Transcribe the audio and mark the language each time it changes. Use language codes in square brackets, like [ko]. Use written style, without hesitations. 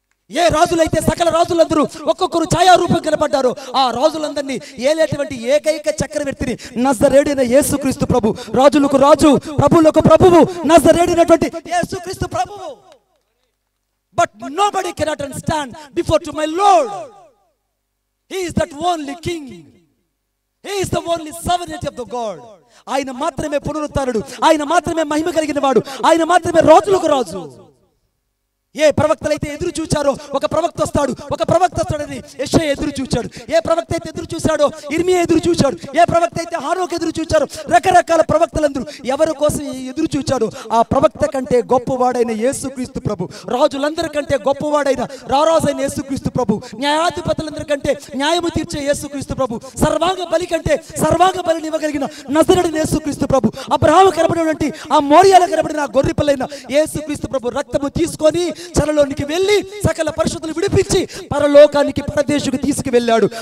[te] ఏ రాజులైతే సకల రాజులందరూ ఒక్కొక్కరు ఛాయారూపం కనపడ్డారు ఆ రాజులందరినీ ఏలేటువంటి ఏకైక చక్రవర్తిని నజరేయుడైన యేసుక్రీస్తు ప్రభు, రాజులకు రాజు ప్రభువులకు ప్రభువు నజరేయుడైనటువంటి యేసుక్రీస్తు ప్రభువు. [en] But nobody cannot stand before to my Lord. He is that only king. He is the only sovereignty of the God. [te] ఆయన మాత్రమే పునరుత్థానుడు, ఆయన మాత్రమే మహిమ కలిగిన వాడు, ఆయన మాత్రమే రాజులకు రాజు. ఏ ప్రవక్తలైతే ఎదురు చూచారో ఒక ప్రవక్త వస్తాడని యెషయా ఎదురు చూచాడు. ఏ ప్రవక్త అయితే ఎదురు చూశాడో ఇర్మియా ఎదురు చూచాడు. ఏ ప్రవక్త అయితే హానోకు ఎదురు చూచారో రకరకాల ప్రవక్తలందరూ ఎవరి కోసం ఎదురు చూచారో ఆ ప్రవక్త కంటే గొప్పవాడైన యేసుక్రీస్తు ప్రభు, రాజులందరికంటే గొప్పవాడైన రారాజైన యేసుక్రీస్తు ప్రభు, న్యాయాధిపతులందరికంటే న్యాయము తీర్చే యేసుక్రీస్తు ప్రభు, సర్వాంగ బలి కంటే సర్వాంగ బలిని ఇవ్వగలిగిన నజరేయుడైన యేసుక్రీస్తు ప్రభు, అబ్రహాము కనబడినటువంటి ఆ మోరియాలో కనబడిన ఆ గొర్రె పిల్లైన యేసుక్రీస్తు ప్రభు రక్తము తీసుకొని చెరలోనికి వెళ్ళి సకల పరిశుద్ధులు విడిపించి పరలోకానికి పరదేశుకు తీసుకువెళ్ళాడు.